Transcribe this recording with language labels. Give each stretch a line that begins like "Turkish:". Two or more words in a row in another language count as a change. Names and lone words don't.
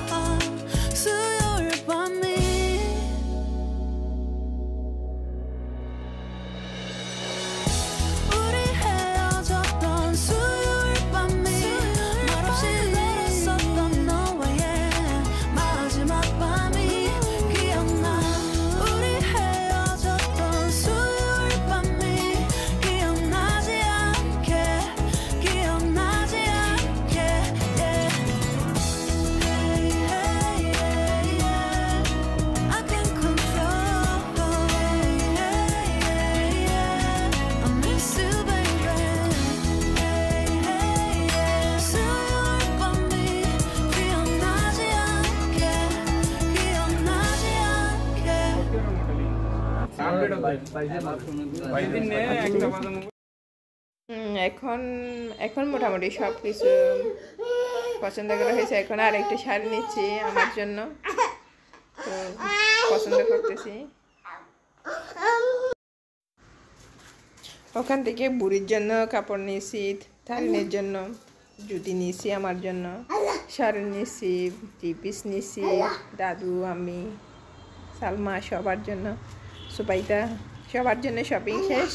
Korean: 수요일 밤이 우리 헤어졌던 수요일 밤이 말없이 걸었었던 너와의 마지막 밤이 기억나. 우리 헤어졌던 수요일 밤이 기억나지 않게, 기억나지 않게.
English: Yeah. Hey, hey, yeah, yeah. I can't control. Hey, hey, yeah. I miss you, baby. Hey, hey, yeah.
Korean: 수요일 밤이 기억나지 않게, 기억나지 않게.
Bangla: এখন এখন মোটামুটি সব কিছু পছন্দ করা হয়েছে। এখন আর একটা শাড়ি নিচ্ছি আমার জন্য, তো পছন্দ করতেছি। ওখান থেকে বুড়ির জন্য কাপড় নিয়েছি, তারিনের জন্য জুতি নিয়েছি, আমার জন্য শাড়ি নিয়েছি, 3 পিস নিয়েছি, দাদু, আমি, সালমা, সবার জন্য, সুপাইতা, সবার জন্য শপিং শেষ।